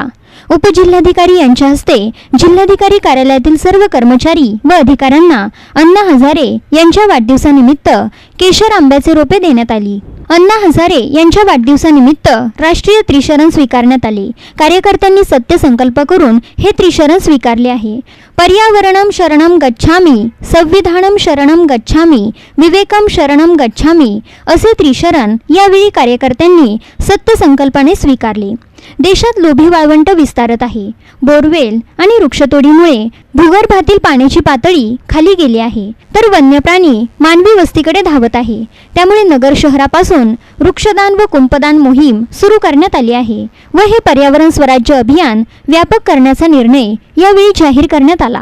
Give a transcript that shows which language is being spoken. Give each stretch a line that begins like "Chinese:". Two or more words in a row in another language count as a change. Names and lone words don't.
Marathi: उपजिल्हाधिकारी यांच्या हस्ते जिल्हाधिकारी कार्यालयातील सर्व कर्मचारी व अधिकाऱ्यांना अण्णा हजारे यांच्या वाढदिवसानिमित्त केशर आंब्याचे रोपे देण्यात आली। अण्णा हजारे यांच्या वाढदिवसानिमित्त राष्ट्रीय त्रिशरण स्वीकारण्यात आले। कार्यकर्त्यांनी सत्यसंकल्प करून हे त्रिशरण स्वीकारले आहे।
Sanskrit: पर्यावरणम शरणम गच्छामि, संविधानम शरणम गच्छामि, विवेकम शरणम गच्छामि
Marathi: असे त्रिशरण यावेळी कार्यकर्त्यांनी सत्यसंकल्पाने स्वीकारले। देशात लोभी वाळवंट विस्तारत आहे। बोरवेल आणि वृक्षतोडीमुळे भूगर्भातील पाण्याची पातळी खाली गेली आहे, तर वन्य प्राणी मानवी वस्तीकडे धावत आहे। त्यामुळे नगर शहरापासून वृक्षदान व कुंपदान मोहीम सुरू करण्यात आली आहे व हे पर्यावरण स्वराज्य अभियान व्यापक करण्याचा निर्णय यावेळी जाहीर करण्यात आला।